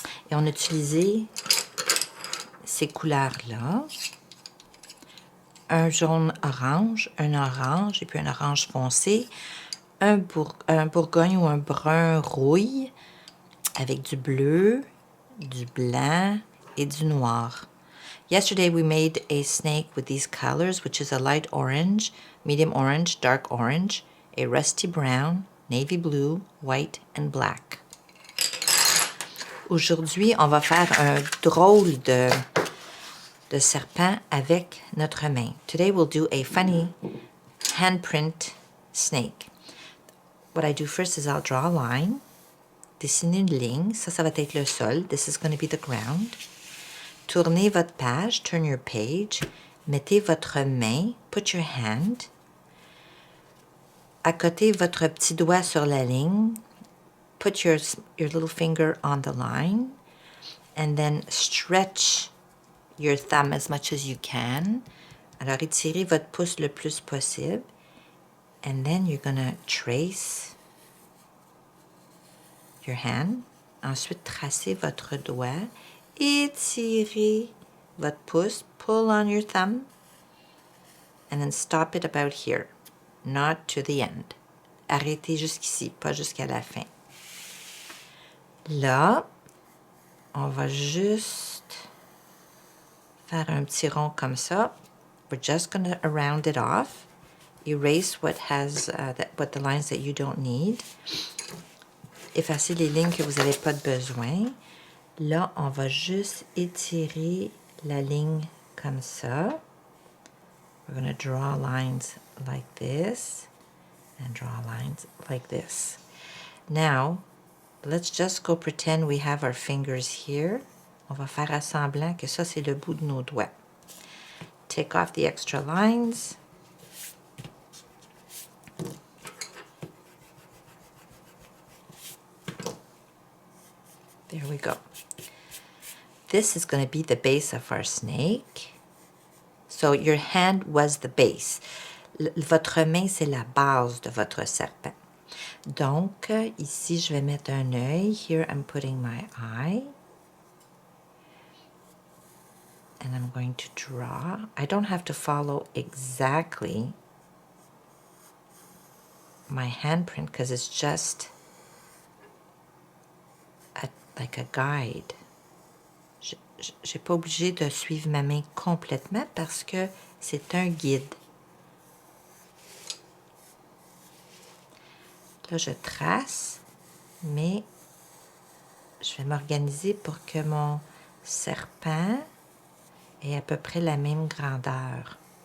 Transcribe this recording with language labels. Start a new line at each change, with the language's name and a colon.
French: Et on a utilisé ces couleurs-là. Un jaune-orange, un orange et puis un orange foncé, un bourgogne ou un brun rouille avec du bleu, du blanc et du noir.
English: Yesterday we made a snake with these colors, which is a light orange, medium orange, dark orange, a rusty brown, navy blue, white and black.
French: Aujourd'hui, on va faire un drôle de serpent avec notre main.
English: Today we'll do a funny handprint snake. What I do first is I'll draw a line,
French: dessiner une ligne, ça va être le sol,
English: this is going to be the ground.
French: Tournez votre page,
English: turn your page,
French: mettez votre main,
English: put your hand,
French: accotez votre petit doigt sur la ligne,
English: put your little finger on the line, and then stretch your thumb as much as you can.
French: Alors, étirez votre pouce le plus possible.
English: And then you're going to trace your hand.
French: Ensuite, tracez votre doigt. Étirez votre pouce.
English: Pull on your thumb. And then stop it about here. Not to the end.
French: Arrêtez jusqu'ici, pas jusqu'à la fin. Là, on va juste faire un petit rond comme ça.
English: We're just going to round it off. Erase what the lines that you don't need.
French: Effacer les lignes que vous n'avez pas de besoin. Là, on va juste étirer la ligne comme ça.
English: We're going to draw lines like this and draw lines like this. Now, let's just go pretend we have our fingers here.
French: On va faire à semblant que ça, c'est le bout de nos doigts.
English: Take off the extra lines. There we go. This is going to be the base of our snake. So your hand was the base.
French: Votre main, c'est la base de votre serpent. Donc, ici, je vais mettre un œil.
English: Here, I'm putting my eye. And I'm going to draw. I don't have to follow exactly my handprint because it's just like a guide.
French: Je n'ai pas obligé de suivre ma main complètement parce que c'est un guide. Là, je trace, mais je vais m'organiser pour que mon serpent ait à peu près la même grandeur.